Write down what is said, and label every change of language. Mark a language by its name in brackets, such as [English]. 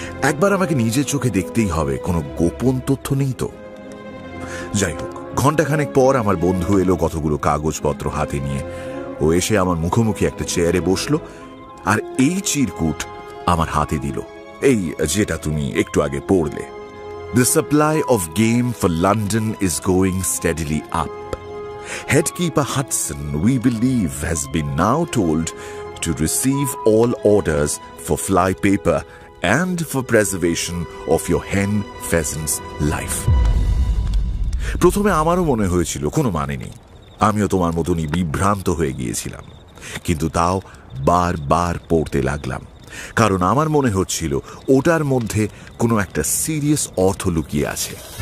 [Bangla] একবার আমাকে নিজের চোখে দেখতেই হবে, কোনো গোপন তথ্য নেই তো। যাই হোক, ঘন্টাখানেক পর আমার বন্ধু এলো কতগুলো কাগজপত্র হাতে নিয়ে। ও এসে আমার মুখোমুখি একটা চেয়ারে বসলো, আর এই চিরকুট আমার হাতে দিল, এই যেটা তুমি একটু আগে পড়লে। [English] The supply of game for London is going steadily up. Headkeeper Hudson, we believe, has been now told to receive all orders for fly paper and for preservation of your hen pheasant's life. [Bangla] প্রথমে আমারও মনে হয়েছিল কোনো মানে নেই, আমিও তোমার মতনই বিভ্রান্ত হয়ে গিয়েছিলাম। কিন্তু তাও বারবার পড়তে লাগলাম, কারণ আমার মনে হচ্ছিল ওটার মধ্যে কোনো একটা সিরিয়াস অর্থ লুকিয়ে আছে।